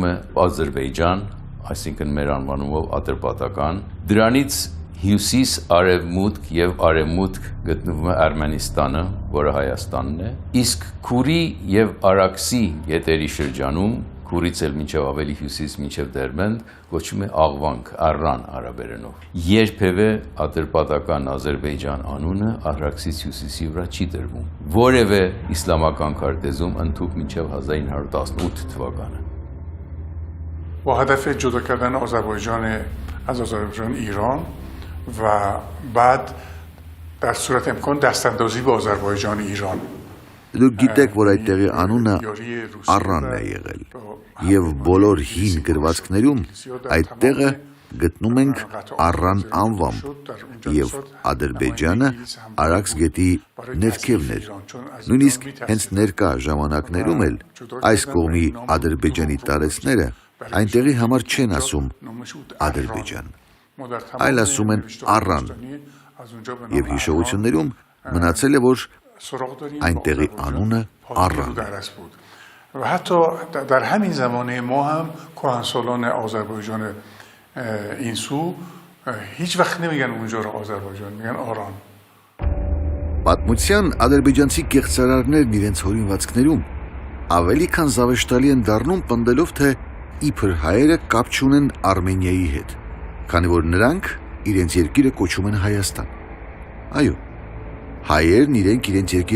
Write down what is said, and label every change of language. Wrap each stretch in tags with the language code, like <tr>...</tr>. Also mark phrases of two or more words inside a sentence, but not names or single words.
<hy>է Ադրբեջան, այսինքն մեր անվանումով Ատրպատական, դրանից հյուսիս, արևմուտք և արևմուտք գտնվում է Արմենիստանը, որը Հայաստանն է, իսկ Քուրի և Արաքսի գետերի շրջանում, Քուրից էլ մինչև ավելի հյուսիս, մինչև Դերբենդ, կոչվում է Աղվանք, Առան արաբերենով։ Երբևէ Ատրպատական Ադրբեջան անունը Արաքսից հյուսիսի վրա չի դրվում։ Որևէ իսլամական քարտեզում ընդհուպ մինչև 1918 թվականը։</hy> <fa>با هدف جدا کردن آذربایجان از آذربایجان ایران و بعد در صورت امکان دستاندازی به آذربایجان ایران</fa> <hy>Դուք գիտեք, որ այդ տեղի անունը Առանն է եղել, և բոլոր հին գրվածքներում այդ տեղը գտնում ենք Առան անվամբ, և Ադրբեջանը Արաքս գետի ներքևն էր։ Նույնիսկ հենց ներկա ժամանակներում էլ այս կողմի Ադրբեջանի տարեցները այնտեղի համար չեն ասում Ադրբեջան, այլ ասում են Առան, և հիշողություններում մնացել է, որ այնտեղի անունը Առան է։</hy> <fa>و حتی در همین زمانه ما هم کهنسالان آذربایجان این سو هیچ وقت نمیگن اونجا رو آذربایجان، میگن آران.</fa> <hy>Պատմության ադրբեջանցի կեղծարարներն իրենց հորինվածքներում ավելի քան զավեշտալի են դառնում պնդելով, թե իբր հայերը կապ չունեն Արմենիայի հետ, քանի որ նրանք իրենց երկիրը կոչում են Հայաստան։ Այո, հայերն իրենց երկիրը</hy>